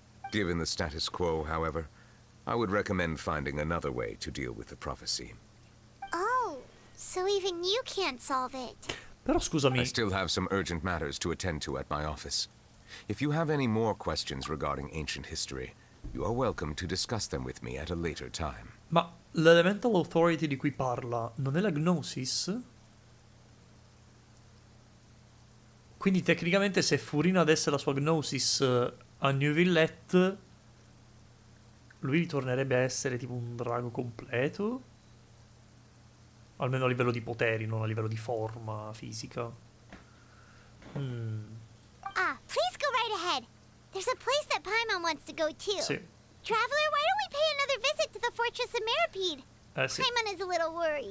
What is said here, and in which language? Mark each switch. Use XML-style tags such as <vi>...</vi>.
<en>Given the status quo, however, I would recommend finding another way to deal with the prophecy. Oh, so even you can't solve it.</en> <it>Però scusami...</it> <en>I still have some urgent matters to attend to at my office. If you have any more questions regarding ancient history, you are welcome to discuss them with me at a later time.</en> <it>Ma l'elemental authority di cui parla non è la Gnosis? Quindi tecnicamente se Furina desse la sua Gnosis a Neuvillette, lui ritornerebbe a essere tipo un drago completo? Almeno a livello di poteri, non a livello di forma fisica.</it> <en>Please go right ahead. There's a place that Paimon wants to go too.</en> <it>Sì.</it> <en>Traveler, why don't we pay another visit to the fortress of Meripede?</en> <it>Sì.</it> <en>Paimon is a little worried.</en>